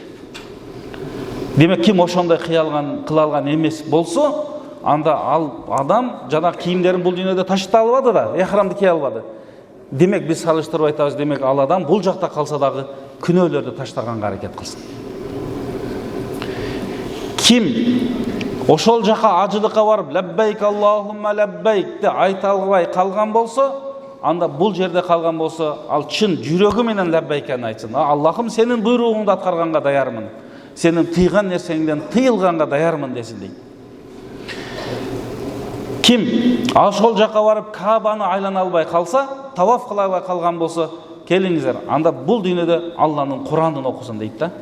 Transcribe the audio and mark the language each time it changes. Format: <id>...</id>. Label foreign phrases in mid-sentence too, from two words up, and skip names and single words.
<ky>Демек, ким ошондой кыла алган эмес болсо, анда ал адам жана кийимдерин бул дүйнөдө ташыта албады да, ихрамды кие албады. Демек, биз салыштырып айтабыз, демек ал адам бул жакта калса дагы күнөөлөрдү таштаганга аракет кылсын. Ким ошол жака ажылыкка барып,</ky> <ar>لبيك اللهم لبيك</ar> <ky>деп айта албай калган болсо, анда бул жерде калган болсо, ал чын жүрөгү менен лаббайканы айтсын. Аллахым, сенин буйругуңду аткарганга даярмын. Сенин тыйган нерсеңден тыйылганга даярмын десин дейт. Ким ошол жака барып Каабаны айлана албай калса, таваф кыла албай калган болсо, келиңиздер, анда бул дүйнөдө Алланын Курандын окусын дейт да.</ky>